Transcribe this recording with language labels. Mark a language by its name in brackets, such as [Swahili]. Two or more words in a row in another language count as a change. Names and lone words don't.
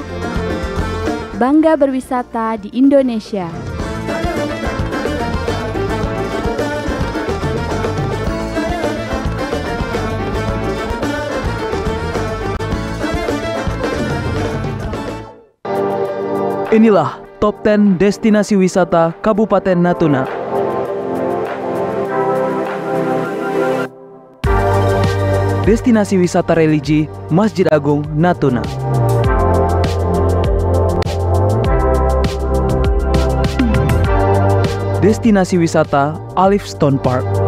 [Indonesian] Bangga berwisata di Indonesia. Inilah Top 10 Destinasi Wisata Kabupaten Natuna. Destinasi wisata religi Masjid Agung Natuna. Destinasi wisata Alif Stone Park.